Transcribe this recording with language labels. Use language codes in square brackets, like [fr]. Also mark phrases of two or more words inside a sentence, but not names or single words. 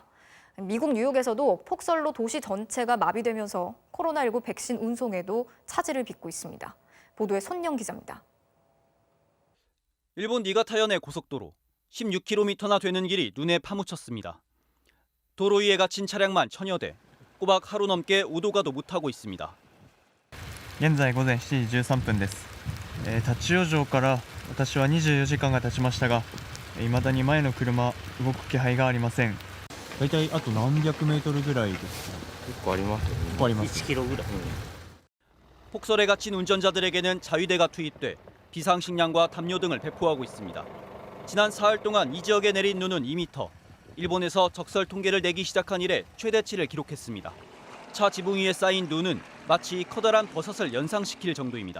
[ko] 미국 뉴욕에서도 폭설로 도시 전체가 마비되면서 코로나19 백신 운송에도 차질을 빚고 있습니다. 보도에 손영 기자입니다. 일본 니가타현의 고속도로 16km나 되는 길이 눈에 파묻혔습니다. 도로 위에 갇힌 차량만 1000여 대, 꼬박 하루 넘게 오도가도 못하고 있습니다. [ja] 現在午前7時13分です。立ち往生から私は24時間が経ちましたが、未だに前の車動く気配がありません。だいたいあと何百メートルぐらいですか？結構ありますよね。結構あります。1キロぐらい。 [ko] 폭설에 갇힌 운전자들에게는 자위대가 투입돼 비상식량과 담요 등을 배포하고 있습니다. 지난 사흘 동안 이 지역에 내린 눈은 2m. 일본에서 적설 통계를 내기 시작한 이래 최대치를 기록했습니다. 차 지붕 위에 쌓인 눈은 마치 커다란 버섯을 연상시킬 정도입니다.